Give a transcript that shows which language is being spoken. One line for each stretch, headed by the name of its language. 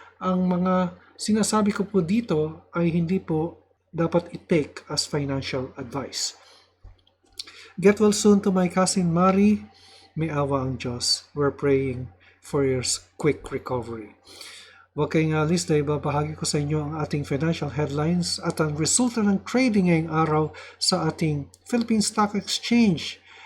Filipino: Ang mga sinasabi ko po dito ay hindi po dapat i-take as financial advice.
English: Get well soon to my cousin Mari.
Filipino: May awa ang Diyos.
English: We're praying for your quick recovery.
Filipino: Huwag kayong alis dahil babahagi ko sa inyo ang ating financial headlines at ang resulta ng trading ngayong araw sa ating Philippine Stock Exchange.